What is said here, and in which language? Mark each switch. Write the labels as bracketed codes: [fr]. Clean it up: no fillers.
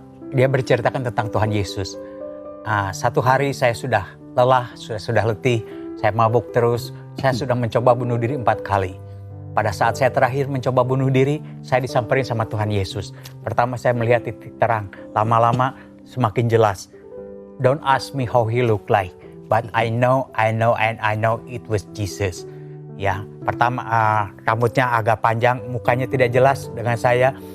[id] Dia berceritakan tentang Tuhan Yesus. Satu hari saya sudah lelah, sudah letih, saya mabuk terus, saya sudah mencoba bunuh diri 4 kali. Pada saat saya terakhir mencoba bunuh diri, saya disamperin sama Tuhan Yesus. Pertama saya melihat titik terang, lama-lama semakin jelas. [en] Don't ask me how he look like, but I know it was Jesus. [id] Ya, pertama rambutnya agak panjang, mukanya tidak jelas dengan saya.